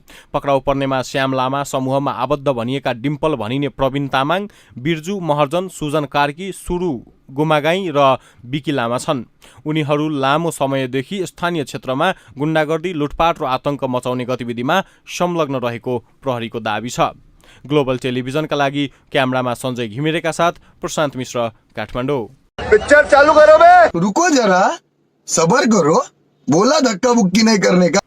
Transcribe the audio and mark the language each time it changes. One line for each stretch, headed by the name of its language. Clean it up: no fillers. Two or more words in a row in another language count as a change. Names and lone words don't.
Nepali: पक्राउ पर्नेमा श्याम लामा, समूहमा आबद्ध भनिएका डिम्पल भनिने प्रवीण तामाङ, बिर्जु महर्जन, सुजन कार्की, सुरु गुमागाई र विकी लामा छन्। उनीहरू लामो समयदेखि स्थानीय क्षेत्रमा गुण्डागर्दी, लुटपाट र आतंक मचाउने गतिविधिमा संलग्न रहेको प्रहरीको दावी छ। ग्लोबल टेलिभिजनका लागि क्यामेरामा सञ्जय घिमिरेका साथ प्रशान्त मिश्र, काठमाडौँ।
Hindi: पिक्चर चालू करो बे। रुको जरा, सबर करो, बोला धक्का बुक्की नहीं करने का।